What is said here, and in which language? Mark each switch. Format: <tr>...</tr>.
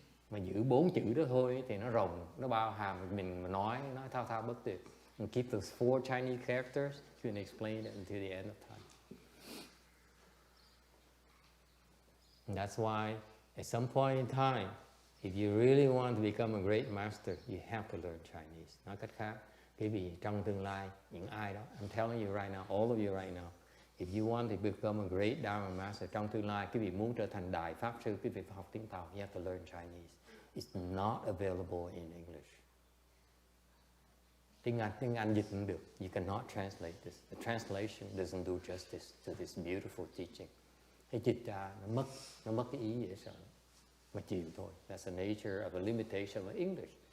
<vi>Mà giữ 4 chữ đó thôi thì nó rộng, nó bao hàm, mình mà nói thao bất tuyệt.</vi> <en>And keep those 4 Chinese characters, you can explain it until the end of time. And that's why at some point in time, if you really want to become a great master, you have to learn Chinese.</en> <vi>Nói cách khác, quý vị trong tương lai, những ai đó,</vi> <en>I'm telling you right now, all of you right now, if you want to become a great Dharma master,</en> <vi>trong tương lai, quý vị muốn trở thành đại pháp sư, quý vị phải học tiếng Tàu,</vi> <en>you have to learn Chinese. It's not available in English.</en> <vi>Tiếng Anh dịch không được.</vi> <en>You cannot translate this. The translation doesn't do justice to this beautiful teaching.</en> <vi>Cái dịch ra nó mất cái ý dễ sợ. Mà chịu thôi.</vi> <en>That's the nature of a limitation of English.</en>